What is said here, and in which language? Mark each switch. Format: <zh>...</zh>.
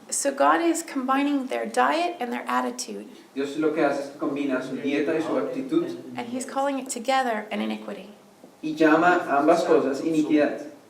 <en>So God is combining their diet and their attitude,</en> <es>Dios lo que hace es que combina su dieta y su actitud</es> <en>and He's calling it together an iniquity.</en> <es>y llama a ambas cosas iniquidad.</es>